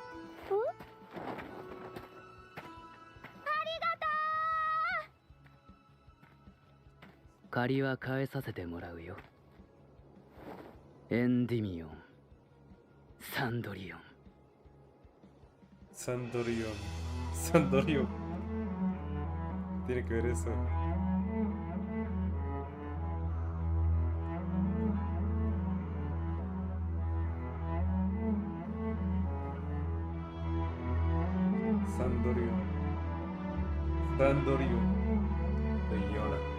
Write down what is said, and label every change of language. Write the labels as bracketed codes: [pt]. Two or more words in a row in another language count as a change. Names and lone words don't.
[ja] 借りは返させてもらうよ。エンディミオン、サンドリオン。 [es] サンドリオン。サンドリオン。Tiene que ver eso. Sandorio. Sandorio. De Yola.